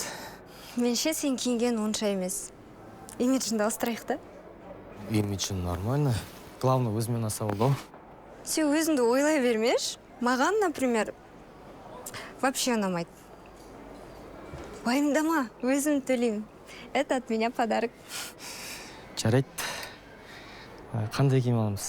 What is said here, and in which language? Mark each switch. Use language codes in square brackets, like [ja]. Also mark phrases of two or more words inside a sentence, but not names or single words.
[kk] Менше сен киінген онша емес. Имиджіңді ауыстырайық та? Имиджің нормально. Главное, өзімен аса болды. Сен өзіңді ойлай бермеш. Маған, [ru] например, вообще [kk] ұнамайды. Уайымдама, өзім төлеймін. [ru] Это от меня подарок. [kk] Жарайды. Қандай киім аламыз?